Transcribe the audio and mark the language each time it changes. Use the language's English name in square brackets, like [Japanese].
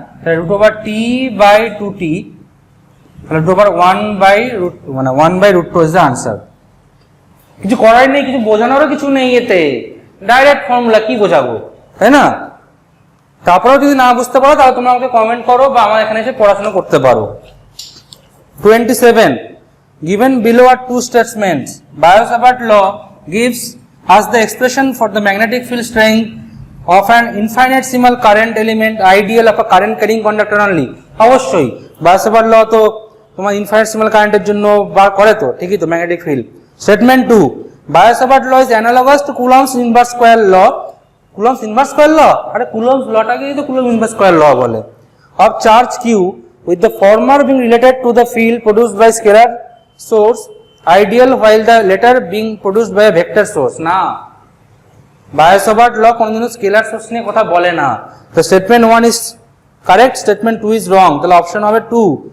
[Bangla] তাহলে √t/2t, তাহলে √1/√2 is the answer. কিছু করার নেই, কিছু বোঝানোরও কিছু নেই, এতে ডাইরেক্ট ফর্মুলা, কি বোঝাবো, তাই না? তারপরেও যদি না বুঝতে পারো তাহলে তোমরা আমাকে কমেন্ট করো বা আমার এখানে এসে পড়াশোনা করতে পারো। [English] 27. Given below are two statements. Biot-Savart law gives us the expression for the magnetic field strength of an infinitesimal current element ideal of a current carrying conductor only. [Bangla] অবশ্যই Biot-Savart law তো তোমার ইনফাইনাইটেসিমাল কারেন্টের জন্য বার করে তো, ঠিকই তো, magnetic field. [English] Statement 2. Biot-Savart law is analogous to Coulomb's inverse square law. [Bangla] Coulomb's inverse square law, আরে Coulomb's lawটাকেই তো Coulomb inverse square law বলে। [English] Of charge q with the former being related to the field produced by scalar source ideal while the latter being produced by a vector source. [Bangla] না, Biot-Savart law কোনদিনও scalar source নিয়ে কথা বলে না। [English] তো statement 1 is correct, statement 2 is wrong, [Bangla] তাহলে option হবে 2।